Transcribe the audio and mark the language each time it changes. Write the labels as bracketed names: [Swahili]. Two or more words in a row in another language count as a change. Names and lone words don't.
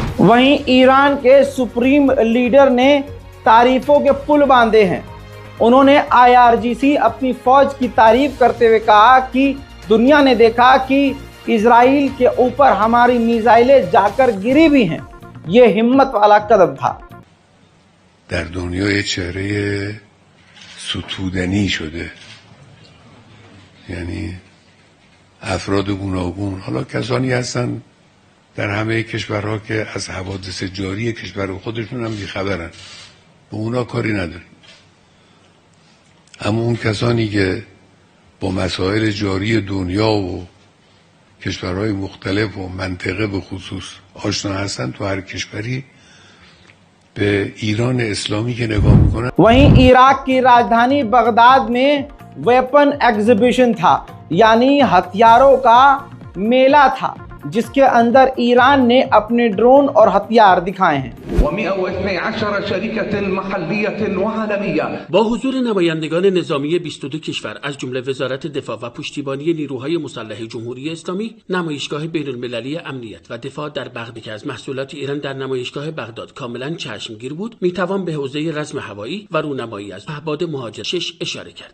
[Hindi] वहीं ईरान के [English] supreme leader [Hindi] ने तारीफों के पुल बांधे हैं। उन्होंने IRGC अपनी फौज की तारीफ करते हुए कहा कि दुनिया ने देखा कि इजराइल के ऊपर हमारी मिसाइलें जाकर गिरी भी हैं। ये हिम्मत वाला कदम था। [Persian] در دنیای چهره ستودنی شده، یعنی افراد گوناگون، حالا کسانی هستن در همه کشورها که از حوادث جاری کشور خودشون هم بیخبرن، به اونا کاری نداریم. اما اون کسانی که با مسائل جاری دنیا و کشورهای مختلف و منطقه به خصوص آشنا هستن، تو هر کشوری به ایران اسلامی که نگاه میکنن. [Hindi] वहीं इराक की राजधानी बगदाद में [English] weapon exhibition [Hindi] था, यानी हथियारों का मेला था, जिसके अंदर ईरान ने अपने ड्रोन और हथियार दिखाए हैं। [Persian] با حضور نمایندگان نظامی 22 کشور از جمله وزارت دفاع و پشتیبانی نیروهای مسلح جمهوری اسلامی، نمایشگاه بین‌المللی امنیت و دفاع در بغداد که از محصولات ایران در نمایشگاه بغداد کاملا چشمگیر بود، میتوان به حوزه رزم هوایی و رونمایی از پهپاد مهاجر 6 اشاره کرد.